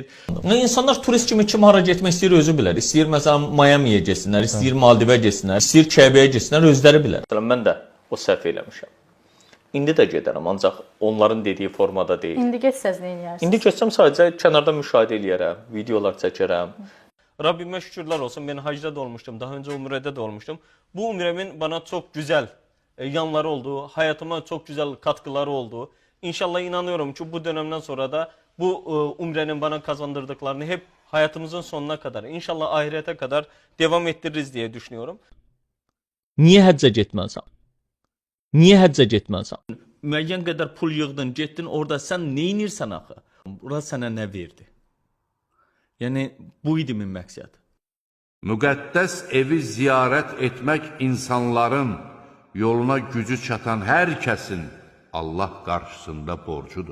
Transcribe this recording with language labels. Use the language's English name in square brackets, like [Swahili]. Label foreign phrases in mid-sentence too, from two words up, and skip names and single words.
[Azerbaijani] İnsanlar turist kimi kim hara getmək istəyir özü bilər. İstəyir məsələn Miami'yə getsinlər, istəyir Maldivə getsinlər, istəyir Kəbəyə getsinlər, özləri bilər. Mən də o səhv eləmişəm. İndi də gedərəm, ancaq onların dediyi formada deyil. İndi getsəz nə edərsiniz? İndi getsəm sadəcə kənarda müşahidə eləyərəm, videolar çəkərəm. Rabbimə şükürlər olsun, mən hacda da olmuşdum, daha öncə umrədə də olmuşdum. [Turkish] Bu umrəmin bana çox güzel yanları oldu, hayatıma çok güzel katkıları oldu. İnşallah inanıyorum ki bu dönemden sonra da bu umrenin bana kazandırdıklarını hep hayatımızın sonuna kadar, inşallah ahirete kadar devam ettiririz diye düşünüyorum. [Azerbaijani] Niye həccə getməlisən? Niye həccə getməlisən? Müəyyən qədər pul yığdın, getdin orada sən nə edirsən axı? Bura sənə nə verdi? Yəni bu idi min məqsəd. Müqəddəs evi ziyarət etmək insanların yoluna gücü çatan hər kəsin Allah qarşısında borcudur.